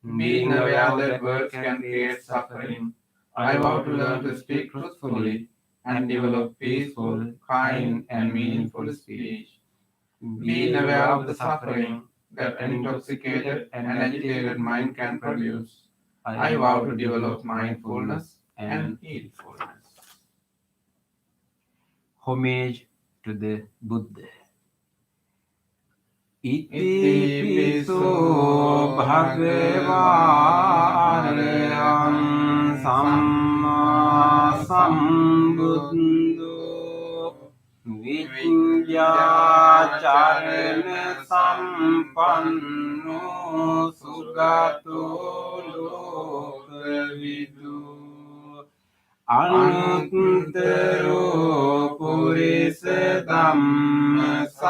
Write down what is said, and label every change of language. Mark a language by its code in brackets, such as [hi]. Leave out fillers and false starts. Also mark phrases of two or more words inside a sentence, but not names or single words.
[en] Being aware that words can create suffering, I vow to learn to speak truthfully and develop peaceful, kind, and meaningful speech. Being aware of the suffering that an intoxicated and agitated mind can produce, I vow to develop mindfulness and heedfulness. Homage to the Buddha. [pi] Iti piso bhagava arayan samma sambuddho vidya charana sampanno sugato lokavidu anuttaro purisa dhamma